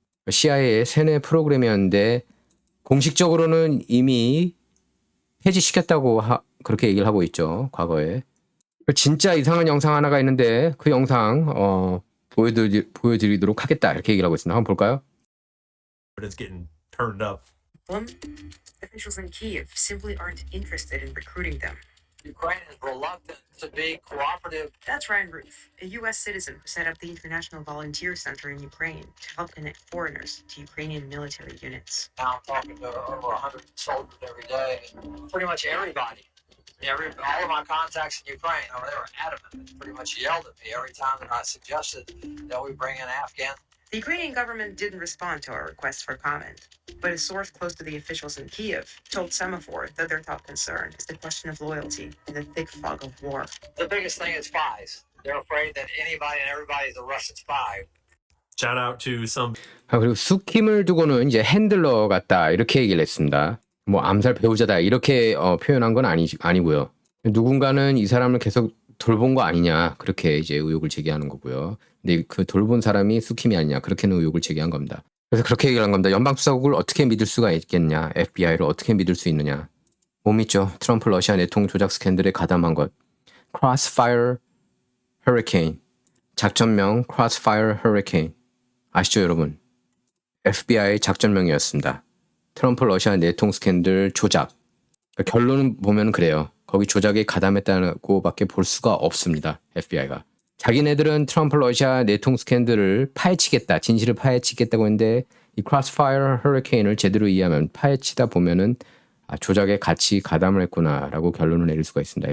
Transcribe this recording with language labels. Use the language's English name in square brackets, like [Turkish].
[Korean] CIA의 세뇌 프로그램이었는데 공식적으로는 이미 폐지시켰다고 그렇게 얘기를 하고 있죠. 과거에. 진짜 이상한 영상 하나가 있는데 그 영상 보여드리도록 하겠다 이렇게 얘기를 하고 있습니다. 한번 볼까요? [English] But it's getting turned up. Officials in Kyiv simply aren't interested in recruiting them. Ukraine is reluctant to be cooperative. That's Ryan Ruth, a U.S. citizen who set up the International Volunteer Center in Ukraine to help connect foreigners to Ukrainian military units. Now I'm talking to over 100 soldiers every day, and pretty much everybody. All of my contacts in Ukraine, they were adamant. They pretty much yelled at me every time that I suggested that we bring in Afghan. The Ukrainian government didn't respond to our request for comment, but a source close to the officials in Kyiv told Semaphore that their top concern is the question of loyalty in the thick fog of war. The biggest thing is spies. They're afraid that anybody and everybody is a Russian spy. Shout out to some [Korean] 그리고 수킴을 두고는 이제 핸들러 같다 이렇게 얘기를 했습니다. 뭐 암살 배우자다 이렇게 표현한 건 아니고요. 누군가는 이 사람을 계속 돌본 거 아니냐 그렇게 이제 의혹을 제기하는 거고요. 근데 그 돌본 사람이 수킴이 아니냐 그렇게는 의혹을 제기한 겁니다. 그래서 그렇게 얘기를 한 겁니다. 연방수사국을 어떻게 믿을 수가 있겠냐, FBI를 어떻게 믿을 수 있느냐. 못 믿죠. 트럼프 러시아 내통 조작 스캔들에 가담한 것. Crossfire Hurricane, 작전명 Crossfire Hurricane 아시죠 여러분? FBI 작전명이었습니다. 트럼프 러시아 내통 스캔들 조작. 그러니까 결론은 보면 그래요. 거기 조작에 가담했다고 밖에 볼 수가 없습니다. FBI가. 자기네들은 트럼프 러시아 내통 스캔들을 파헤치겠다. 진실을 파헤치겠다고 했는데 이 크로스파이어 허리케인을 제대로 이해하면 파헤치다 보면은 조작에 같이 가담을 했구나라고 결론을 내릴 수가 있습니다.